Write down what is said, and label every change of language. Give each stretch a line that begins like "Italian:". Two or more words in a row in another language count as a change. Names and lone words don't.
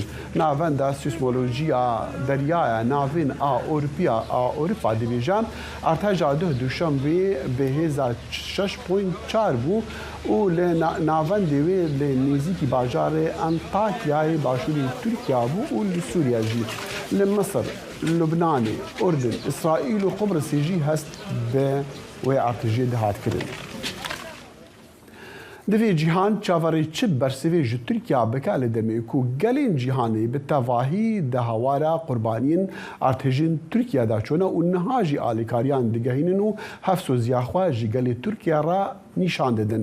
Kurdish: ناوەندا سیسمۆلۆژیە دەریایە ناوین ئەوروپا دەبێژە ارتهاجا دوشەمبێ بەهێزە 6.4 بوو و لە ناوەندێوێ لە نێزیکی باژارێ ئەنتاکیای باشووری تورکیا بوو و لە سووریا ژی. لە مەسر، لوبنانê، ئوردن، ئیسرائیل و قوبرسê jî hest bi wê artêjê dihatkirin. Di vê cîhan çavarê çi bersivê ji Tirkiya bike li demê ku gelên cîhanê bi tevahî di hewara qurbaniyên artêjên Tirkiyada çûne û niha jî alîkariyan digehînin û hevsoziya xwe ji gelê Tirkiya re nîşan didin.